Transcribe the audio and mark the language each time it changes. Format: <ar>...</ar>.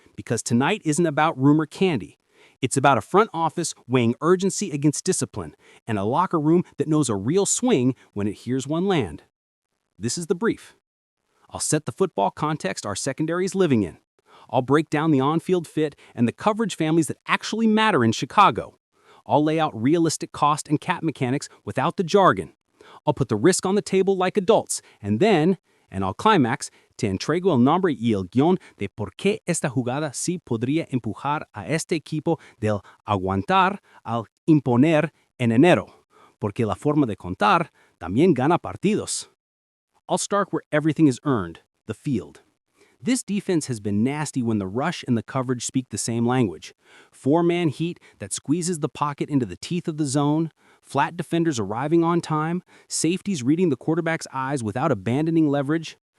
<en>Because tonight isn't about rumor candy. It's about a front office weighing urgency against discipline and a locker room that knows a real swing when it hears one land. This is the brief. I'll set the football context our secondary is living in. I'll break down the on-field fit and the coverage families that actually matter in Chicago. I'll lay out realistic cost and cap mechanics without the jargon. I'll put the risk on the table like adults, and I'll climax,</en> <es>te entrego el nombre y el guión de por qué esta jugada sí podría empujar a este equipo del aguantar al imponer en enero, porque la forma de contar también gana partidos.</es> <en>I'll start where everything is earned, the field. This defense has been nasty when the rush and the coverage speak the same language. Four-man heat that squeezes the pocket into the teeth of the zone, flat defenders arriving on time, safeties reading the quarterback's eyes without abandoning leverage.</en>